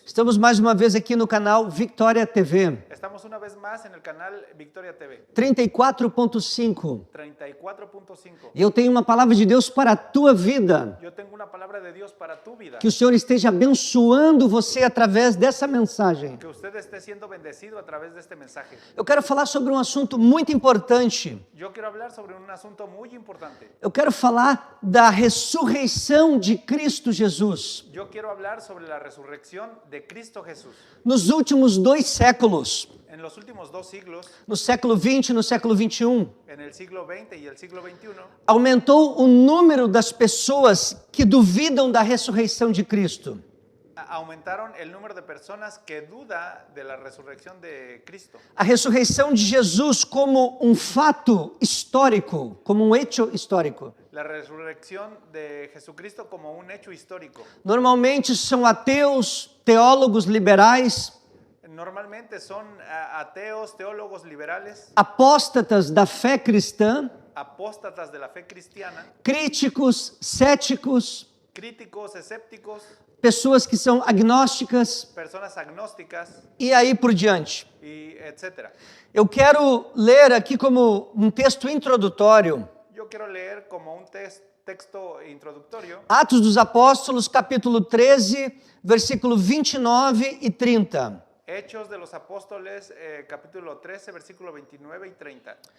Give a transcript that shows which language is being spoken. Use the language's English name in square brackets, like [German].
[Portuguese] Estamos mais uma vez aqui no canal Victoria TV. [Spanish] Estamos una vez más en el canal Victoria TV. 34.5. 34.5. [Portuguese] E eu tenho uma palavra de Deus para a tua vida. [Spanish] Yo tengo una palabra de Dios para tu vida. [Portuguese] Que o Senhor esteja abençoando você através dessa mensagem. [Spanish] Que usted esté siendo bendecido a través de este mensaje. [Portuguese] Eu quero falar sobre um assunto muito importante. [Spanish] Yo quiero hablar sobre un asunto muy importante. [Portuguese] Eu quero falar da ressurreição de Cristo Jesus. [Spanish] Yo quiero hablar sobre la resurrección de Cristo Jesús. [Portuguese] Nos últimos 2 séculos, [Spanish] En los últimos 2 siglos, [Portuguese] no século 20 e no século 21, [Spanish] en el siglo XX y el siglo XXI, [Portuguese] aumentou o número das pessoas que duvidam da ressurreição de Cristo. [Spanish] aumentaron el número de personas que duda de la resurrección de Cristo. [Portuguese] A ressurreição de Jesus como um fato histórico, como um [Spanish] hecho histórico. La resurrección de Jesucristo como un hecho histórico. [Portuguese] Normalmente são ateus, teólogos liberais, [Spanish] Normalmente son ateos, teólogos liberales, [Portuguese] apóstatas da fé cristã, [Spanish] apóstatas de la fe cristiana, [Portuguese] críticos, céticos, [Spanish] críticos, escépticos, [Portuguese] pessoas que são agnósticas [Spanish] personas agnósticas [Portuguese] e aí por diante. [Spanish] y etcétera. [Portuguese] Eu quero ler aqui como um texto introdutório, [Spanish] Yo quiero leer como un texto introductorio, [Portuguese] Atos dos Apóstolos, capítulo 13, versículo 29 e 30. [Spanish] Hechos de los Apóstoles, capítulo 13, versículo 29 y 30.